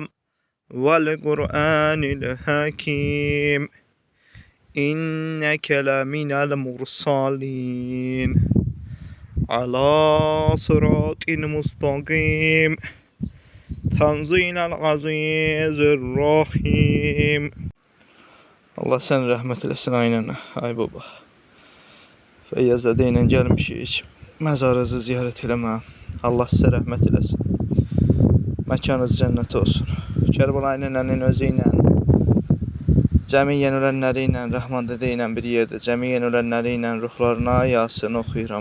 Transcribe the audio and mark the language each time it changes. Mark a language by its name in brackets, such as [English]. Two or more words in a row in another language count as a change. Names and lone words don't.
[Arabic] والقرآن الحكيم. إنك لمن المرسلين. على صراط مستقيم. تنزيل العزيز الرحيم. [Azerbaijani] Allah sən rəhmət eləsin aynənə, ay baba. Feyyaz dədə ilə gəlmişik, məzarınızı ziyarət eləmə. Allah sizə rəhmət eləsin. Məkanınız cənnət olsun. Kərbəlayı nənənin özü ilə, cəmiyyən ölənləri ilə, Rəhman dədə ilə bir yerdə, cəmiyyən ölənləri ilə ruhlarına Yasin oxuyuram.